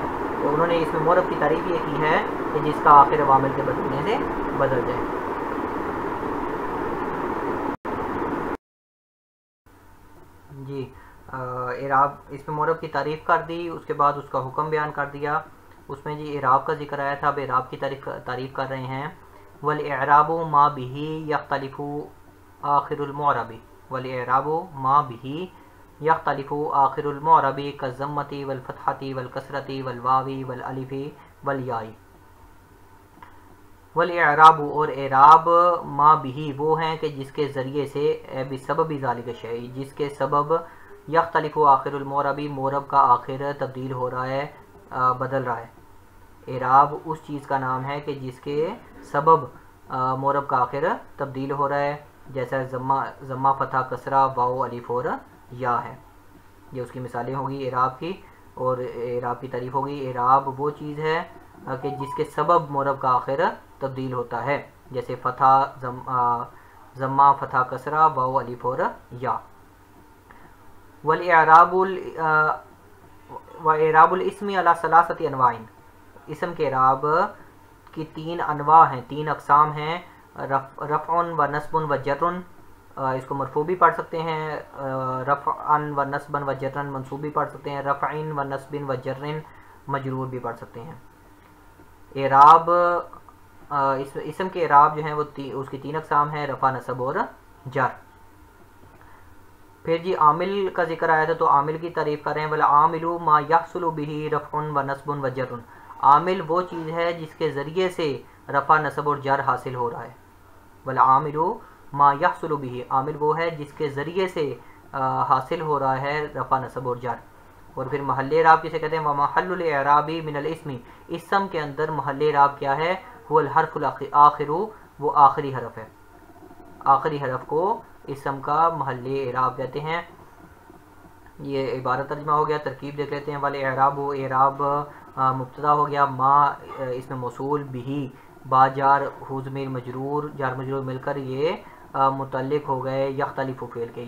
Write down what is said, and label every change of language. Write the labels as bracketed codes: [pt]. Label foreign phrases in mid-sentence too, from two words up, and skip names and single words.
[ur] تو انہوں نے اس میں مورب کی تعریف یہ کی ہے کہ جس کا آخر عوامل کے بدلنے سے بدل جائے. جی اعراب اس میں مورب کی تعریف کر دی، اس کے بعد اس کا حکم بیان کر دیا. اس میں جی اعراب کا ذکر آیا تھا. اب اعراب کی تعریف کر رہے ہیں. [ar] والاعراب ما به یختلف آخر المعرب، والاعراب ما به یختلف آخر المعرب کالضمۃ والفتحۃ والکسرۃ والواو والالف والیاء. [ur] والاعراب اور اعراب [ar] ما به [ur] وہ ہیں کہ جس کے ذریعے سے [ar] بسبب ذالک الشیء [ur] جس کے سبب [ar] یختلف آخر المعرب [ur] مورب کا آخر تبدیل ہو رہا ہے، بدل رہا ہے. اعراب اس چیز کا نام ہے کہ جس کے سبب مورب کا آخر تبدیل ہو رہا ہے، جیسا ضمہ فتح کسرہ واو الف اور یا ہے. یہ اس کی مثالیں ہوگی اعراب کی، اور اعراب کی تعریف ہوگی. اعراب وہ چیز ہے کہ جس کے سبب مورب کا آخر تبدیل ہوتا ہے، جیسے فتح ضمہ فتح کسرہ واو الف اور یا. [ar] والاعراب واعراب الاسم علی ثلاثۃ انواع، [ur] اسم کے اعراب کی 3 انواع ہیں، 3 اقسام ہیں. رفع و نصب و جر، اس کو مرفوع بھی پڑھ سکتے ہیں، [ar] رفعا و نصبا و جرا [ur] منصوب بھی پڑھ سکتے ہیں، رفع و نصب و جر مجرور بھی پڑھ سکتے ہیں. اعراب اسم کے اعراب جو ہیں وہ اس کی 3 اقسام ہیں، رفع نصب اور جر. پھر جی عامل کا ذکر آیا تھا تو عامل کی تعریف کر رہے ہیں. [ar] والعامل ما یحصل به رفع و نصب و جر، [ur] عامل وہ چیز ہے جس کے ذریعے سے رفع نصب اور جر حاصل ہو رہا ہے. [ar] والعامل ما یحصل به، [ur] عامل وہ ہے جس کے ذریعے سے حاصل ہو رہا ہے رفع نصب اور جر. اور پھر محل اعراب کسے کہتے ہیں؟ [ar] ومحل الاعراب من الاسم، [ur] اسم کے اندر محل اعراب کیا ہے؟ [ar] هو الحرف الاخر، [ur] وہ آخری حرف ہے، آخری حرف کو اسم کا محل اعراب کہتے ہیں. یہ عبارت ترجمہ ہو گیا. ترکیب دیکھ لیتے ہیں. والے اعراب، و اعراب مبتدا ہو گیا، ما اس میں موصول، بھی با جار، ہو ضمیر مجرور، جار مجرور مل کر یہ متعلق ہو گئے یختلف فعل کے.